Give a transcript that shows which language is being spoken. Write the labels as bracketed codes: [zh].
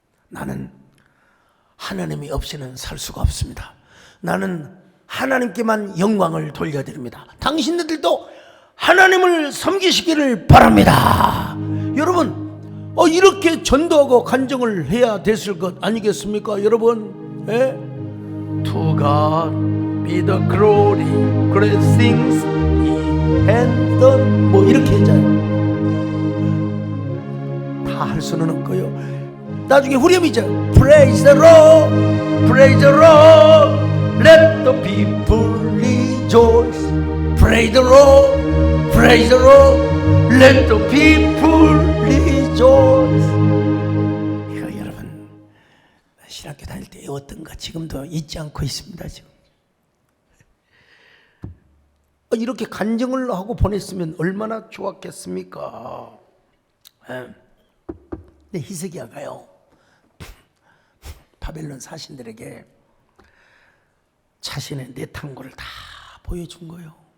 [ko] 나는 하나님이 없이는 살 수가 없습니다. 나는 하나님께만 영광을 돌려드립니다. 당신들도 하나님을 섬기시기를 바랍니다. 여러분, 이렇게 전도하고 간증을 해야 됐을 것 아니겠습니까? [en] 여러분, To God be the glory, great things He has done. [ko] 뭐 이렇게 했잖아요. 다 할 수는 없고요. 나중에 후렴이죠. [en] Praise the Lord, praise the Lord, let the people rejoice. Praise the Lord, praise the Lord, let the people rejoice. [ko] 이거 여러분 신학교 다닐 때 외웠던 거 지금도 잊지 않고 있습니다. 지금 이렇게 간증을 하고 보냈으면 얼마나 좋았겠습니까? 근데 히스기야가요, 바벨론 사신들에게 자신의 내탕고를 다 보여준 거예요.